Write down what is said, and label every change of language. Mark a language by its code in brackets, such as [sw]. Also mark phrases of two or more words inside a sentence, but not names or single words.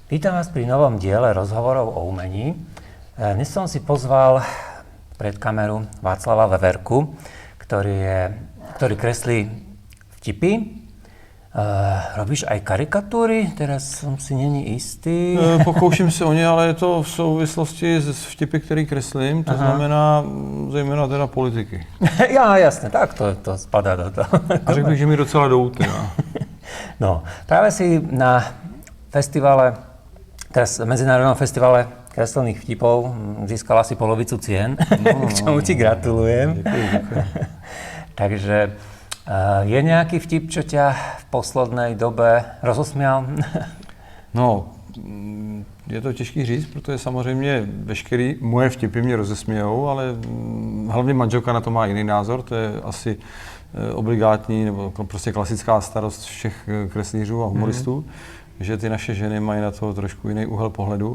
[sk] Vítam vás pri novom diele rozhovorov o umení. Dnes som si pozval pred kameru Václava Veverku, ktorý kreslí vtipy. Robíš aj karikatúry? Teraz som si není istý. [cs] Pokouším se o ně, ale je to v souvislosti s vtipy, který kreslím, to znamená zejména teda politiky. [sk] Ja, jasne, tak to spadá do toho. [cs] A řekl bych, že mi docela jdou teda. No, [sk] práve si na festivale, teraz Medzinárodnom festivale kreslených vtipov získala si polovicu cien, k čomu ti gratulujem. [cs] Děkuji. Takže je nějaký vtip, [sk] čo ťa v poslednej dobe rozosmial? [cs] No, je to těžký říct, protože samozřejmě veškerý moje vtipy mě rozesmějou, ale hlavně manželka na to má jiný názor, to je asi obligátní nebo prostě klasická starost všech kreslířů a humoristů, že ty naše ženy mají na to trošku jiný úhel pohledu.